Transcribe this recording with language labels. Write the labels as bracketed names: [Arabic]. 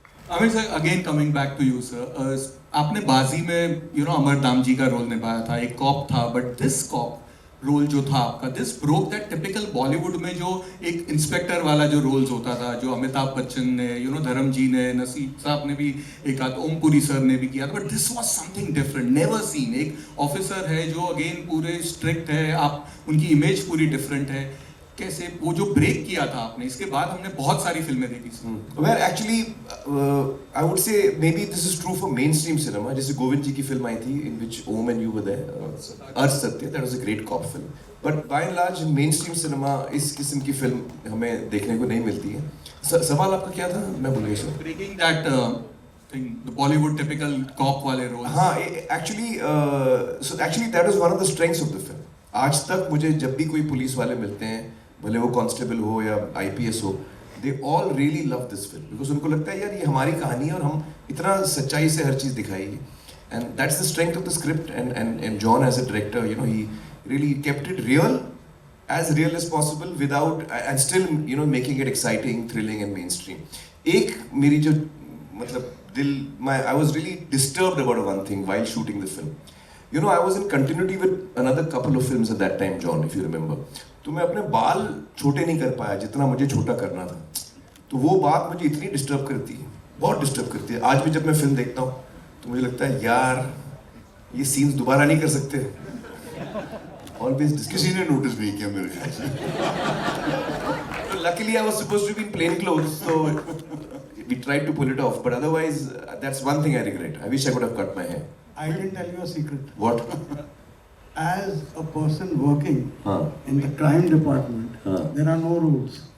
[Hindi] Aamir sir, [English] again coming back to you [Hindi] sir, आपने बाजी में अमर दाम जी का रोल निभाया था, एक कॉप था, [English] but this cop role [Hindi] जो था आपका, [English] this broke that typical Bollywood [Hindi] में जो एक इंस्पेक्टर वाला जो रोल्स होता था, जो अमिताभ बच्चन ने, धर्म जी ने, नसीर साहब ने भी एक आध, ओमपुरी सर ने भी किया था, [English] But this was something different, never seen. [Hindi] एक ऑफिसर है जो अगेन पूरे स्ट्रिक्ट है, आप उनकी इमेज पूरी डिफरेंट है. कैसे वो जो ब्रेक किया था आपने, इसके बाद हमने बहुत सारी फिल्में देखी। [English] Well, actually, I would say maybe this is true for mainstream cinema. [Hindi] जैसे गोविंद जी की फिल्म आई थी [English] in which Om and you were there, Ardh Satya, that was a great cop film. But by and large, in mainstream cinema [Hindi] इस किस्म की film हमें देखने को नहीं मिलती है. सवाल आपका क्या था? मैं भूल गया sir. [English] Breaking that thing, the Bollywood typical cop वाले role. हाँ, actually that was one of the strengths of the film. [Hindi] आज तक मुझे जब भी कोई पुलिस वाले मिलते हैं, भले वो कांस्टेबल हो या IPS हो, [English] they all really love this film because [Hindi] उनको लगता है यार ये हमारी कहानी है और हम इतना सच्चाई से हर चीज़ दिखाई है. [English] And that's the strength of the script and John as a director, you know, he really kept it real as possible without and still, you know, making it exciting, thrilling and mainstream. [Hindi] एक मेरी जो मतलब दिल, [English] I was really disturbed about one thing while shooting the film. You know, I was in continuity with another couple of films at that time, John, if you remember. [Hindi] तो मैं अपने बाल छोटे नहीं कर पाया जितना मुझे छोटा करना था. तो वो बात मुझे इतनी डिस्टर्ब करती है, बहुत डिस्टर्ब करती है. आज भी जब मैं फिल्म देखता हूँ तो मुझे लगता है यार ये सीन्स दोबारा नहीं कर सकते. [English] Always [Hindi] किसी ने नोटिस नहीं किया मेरे ख्याल से. [English] Luckily I was supposed to be in plain clothes, so we tried to pull it off. But otherwise, that's one thing I regret. I wish I could have cut my hair. I can tell you a secret. What? As a person working [Hindi] हाँ. [English] in the crime department, [Hindi] हाँ. [English] there are no rules.